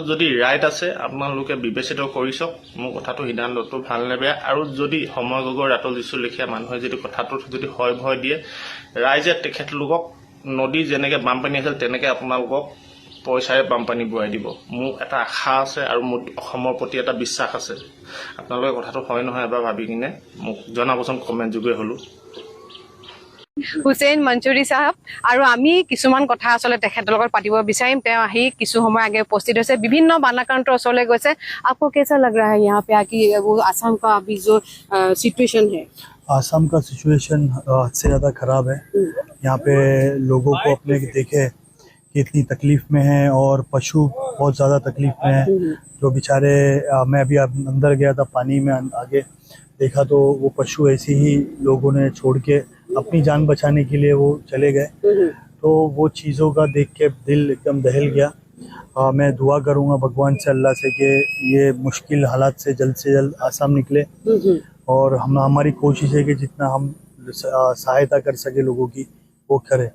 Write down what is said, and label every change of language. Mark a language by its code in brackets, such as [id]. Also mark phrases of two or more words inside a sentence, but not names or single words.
[as] যদি ৰাইট আছে আপোনালোকে বিবেচিত কৰি চাওক মোৰ কথাটো সিদ্ধান্তটো ভাল নে বেয়া আৰু যদি সময় গগৈ ৰাতুল জিছু লেখীয়া মানুহে যদি কথাটোত যদি ভয় দিয়ে ৰাইজে তেখেতলোকক নদী যেনেকৈ বানপানী আছিল তেনেকৈ আপোনালোকক পইচাৰে বানপানী বুৱাই দিব মোৰ এটা আশা আছে আৰু মোৰ অসমৰ প্ৰতি এটা বিশ্বাস আছে আপোনালোকে কথাটো হয় নহয় এবাৰ ভাবি কিনে মোক জনাবচোন কমেণ্ট যোগে হ'লেও হুছেইন মঞ্চুৰী চাহাব আৰু আমি কিছুমান কথা আচলতে তেখেতৰ লগত পাতিব বিচাৰিম তেওঁ আহি কিছু সময় আগে উপস্থিত হৈছে বিভিন্ন বানাক্ৰান্তৰ ওচৰলৈ গৈছে [hi] आपको कैसा लग रहा है यहाँ पे आके वो आसाम का अभी जो सिचुएशन है आसाम का सिचुएशन हद से ज़्यादा ख़राब है यहाँ पे लोगों को अपने देखे कि इतनी तकलीफ़ में हैं और पशु बहुत ज़्यादा तकलीफ़ में हैं जो बेचारे मैं अभी अंदर गया था पानी में आगे देखा तो वो पशु ऐसे ही लोगों ने छोड़ के अपनी जान बचाने के लिए वो चले गए तो वो चीज़ों का देख के दिल एकदम दहल गया मैं दुआ करूँगा भगवान से अल्लाह से कि ये मुश्किल हालात से जल्द आसाम निकले और हमारी कोशिश है कि जितना हम सहायता कर सके लोगों की वो करें